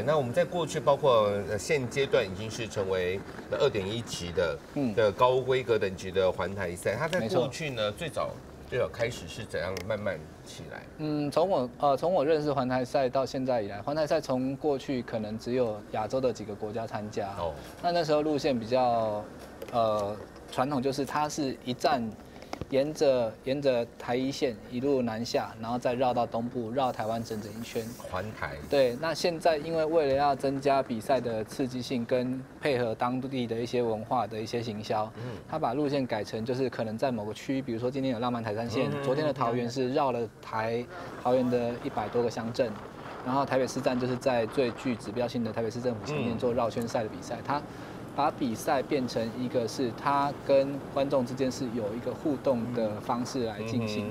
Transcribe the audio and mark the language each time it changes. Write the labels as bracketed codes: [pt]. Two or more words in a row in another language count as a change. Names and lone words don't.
[zh] 那我們在過去，包括現階段已經是成為2.1級的高規格等級的環台賽。它在過去呢，最早開始是怎樣慢慢起來？從我認識環台賽到現在以來，環台賽從過去可能只有亞洲的幾個國家參加。那時候路線比較傳統，就是它是一站沿着台一线一路南下，然后再绕到东部，绕台湾整一圈。环台。对，那现在因为为了要增加比赛的刺激性，跟配合当地的一些文化的一些行销，他把路线改成就是可能在某个区，比如说今天有浪漫台三线，昨天的桃园是绕了桃园的100多个乡镇，然后台北市站就是在最具指标性的台北市政府前面做绕圈赛的比赛，他把比赛变成一个是他跟观众之间是有一个互动的方式来进行。